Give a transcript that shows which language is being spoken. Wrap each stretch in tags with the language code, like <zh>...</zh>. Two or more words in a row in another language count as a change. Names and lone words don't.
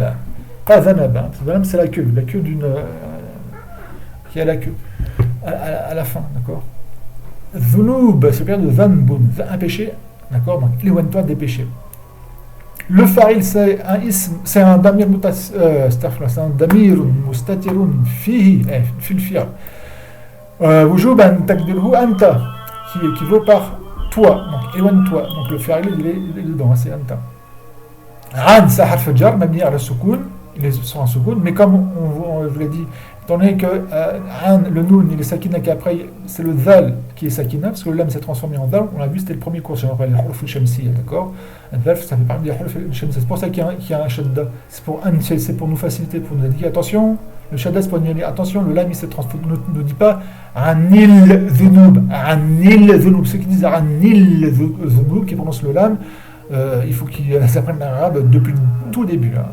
<fr>Pas zanab, zanab c'est la queue d'une qui a la queue à la fin, d'accord. Dhunub, c'est le pluriel de dhanbun, un péché, d'accord. Donc éloigne-toi des péchés. Le faril, c'est un ism, c'est un damir c'est un</fr> <ar>ضمير مستتر فيه في الفعل. وجوبا تقديره أنت,</ar> <fr>qui équivaut par toi, donc éloigne-toi. Donc le faril, il est dedans, c'est anta. An, c'est</fr> <ar>حرف جر مبني على سكون.</ar> <fr>Ils sont en soukoun, mais comme on vous l'a dit, étant donné que le noun, il est sakina, qu'après c'est le dhal qui est sakina, parce que le lam s'est transformé en dhal, on l'a vu, c'était le premier cours, je rappelle, les</fr> <ar>حروف الشمسية,</ar> <fr>d'accord. Le dhal, ça fait partie des</fr> <ar>حروف الشمسية,</ar> <fr>c'est pour ça qu'il y a un shadda, c'est pour nous faciliter, pour nous indiquer, attention, le shadda c'est pour nous dire, attention, le lam il s'est transformé, ne dit pas</fr> <ar>عن الذنوب,</ar> <fr>ceux qui disent</fr> <ar>عن الذنوب,</ar> <fr>qui prononcent le lam, il faut qu'ils apprennent l'arabe depuis tout début, là.</fr>